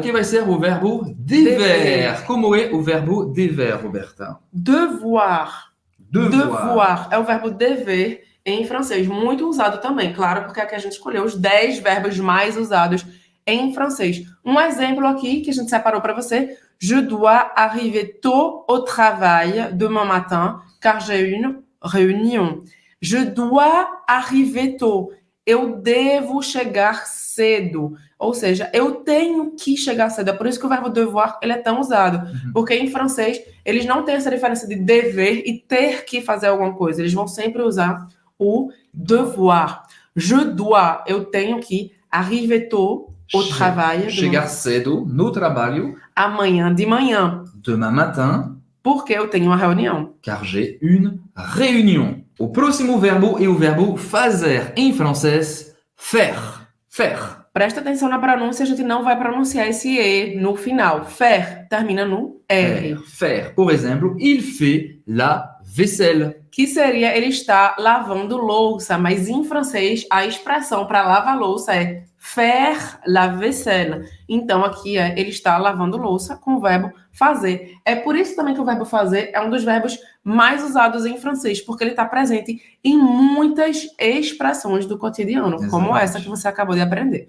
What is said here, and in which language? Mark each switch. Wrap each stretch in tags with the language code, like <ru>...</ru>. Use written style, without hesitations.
<pt>Que vai ser o verbo dever. Como é o verbo dever, Roberta?</pt> <fr>Devoir. Devoir.</fr> <pt>É o verbo dever em francês. Muito usado também, claro, porque aqui a gente escolheu os 10 verbos mais usados em francês. Um exemplo aqui que a gente separou para você.</pt> <fr>Je dois arriver tôt au travail demain matin, car j'ai une réunion. Je dois arriver tôt.</fr> <pt>Eu devo chegar cedo. Ou seja, eu tenho que chegar cedo. É por isso que o verbo devoir ele é tão usado. Porque em francês, eles não têm essa diferença de dever e ter que fazer alguma coisa. Eles vão sempre usar o devoir.</pt> <fr>Je dois,</fr> <pt>eu tenho que.</pt> <fr>Arriver tôt, Au travail.</fr> <pt>Chegar cedo no trabalho. Amanhã de manhã.</pt> <fr>Demain matin.</fr> <pt>Porque eu tenho uma reunião.</pt> <fr>Car j'ai une réunion.</fr> <pt>O próximo verbo é o verbo fazer. Em francês, faire. Faire. Presta atenção na pronúncia, a gente não vai pronunciar esse E no final. Faire termina no R.</pt> <fr>Faire.</fr> <pt>Por exemplo,</pt> <fr>il fait la vaisselle.</fr> <pt>Que seria ele está lavando louça, mas em francês a expressão para lavar louça é</pt> <fr>faire la vaisselle.</fr> <pt>Então aqui ele está lavando louça com o verbo fazer. É por isso também que o verbo fazer é um dos verbos mais usados em francês, porque ele está presente em muitas expressões do cotidiano, como essa que você acabou de aprender.</pt>